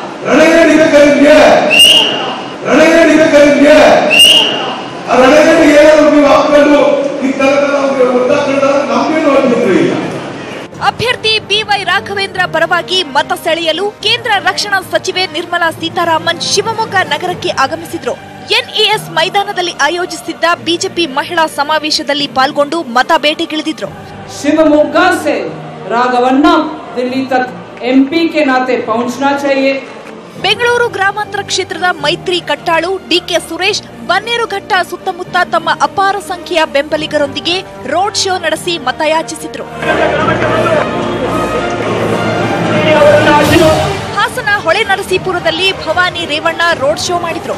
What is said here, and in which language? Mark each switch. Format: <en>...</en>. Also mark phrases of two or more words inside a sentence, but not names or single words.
<kn>ಅಭ್ಯರ್ಥಿ ಬಿವೈ ರಾಘವೇಂದ್ರ ಪರವಾಗಿ ಮತ ಸೆಳೆಯಲು ಕೇಂದ್ರ ರಕ್ಷಣಾ ಸಚಿವೆ ನಿರ್ಮಲಾ ಸೀತಾರಾಮನ್ ಶಿವಮೊಗ್ಗ ನಗರಕ್ಕೆ ಆಗಮಿಸಿದ್ರು. ಎನ್ಇಎಸ್ ಮೈದಾನದಲ್ಲಿ ಆಯೋಜಿಸಿದ್ದ ಬಿಜೆಪಿ ಮಹಿಳಾ ಸಮಾವೇಶದಲ್ಲಿ ಪಾಲ್ಗೊಂಡು ಮತ ಬೇಟೆಗಿಳಿದಿದ್ರು.</kn> <hi>शिवमोगा से राघवन्ना दिल्ली तक एमपी के नाते पहुंचना चाहिए,</hi> <kn>ಬೆಂಗಳೂರು ಗ್ರಾಮಾಂತರ ಕ್ಷೇತ್ರದ ಮೈತ್ರಿ ಕಟ್ಟಾಳು, ಡಿಕೆ ಸುರೇಶ್ ಬನ್ನೇರುಘಟ್ಟ ಸುತ್ತಮುತ್ತ ತಮ್ಮ ಅಪಾರ ಸಂಖ್ಯೆಯ ಬೆಂಬಲಿಗರೊಂದಿಗೆ</kn> <en>road show</en> <kn>ನಡೆಸಿ ಮತಯಾಚಿಸಿದ್ರು. ಹಾಸನ ಹೊಳೆನರಸೀಪುರದಲ್ಲಿ ಭವಾನಿ ರೇವಣ್ಣ</kn> <en>road show</en> <kn>ಮಾಡಿದ್ರು.</kn>